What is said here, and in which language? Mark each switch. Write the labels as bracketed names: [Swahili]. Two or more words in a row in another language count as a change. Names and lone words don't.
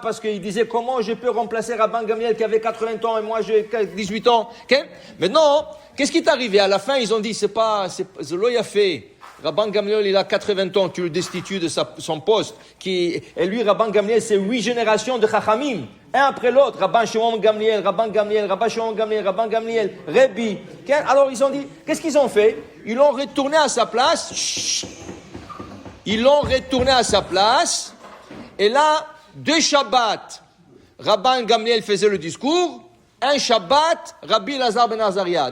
[French] Parce qu'il disait comment je peux remplacer Rabban Gamliel qui avait 80 ans et moi j'ai 18 ans. Okay? Maintenant, qu'est-ce qui est arrivé? À la fin, ils ont dit c'est [Hebrew] זה לא יפה. [French] Rabban Gamliel, il a 80 ans, tu le destitues de son poste. Et lui, Rabban Gamliel, c'est 8 générations de Chachamim. Un après l'autre. Rabban Shimon Gamliel, Rabban Gamliel, Rabban Shimon Gamliel, Rabban Gamliel, Rebbi. Alors, ils ont dit, qu'est-ce qu'ils ont fait? Ils l'ont retourné à sa place. Chut. Ils l'ont retourné à sa place. Et là, 2 Shabbats, Rabban Gamliel faisait le discours. Un Shabbat, Rabbi Lazar ben Azaria.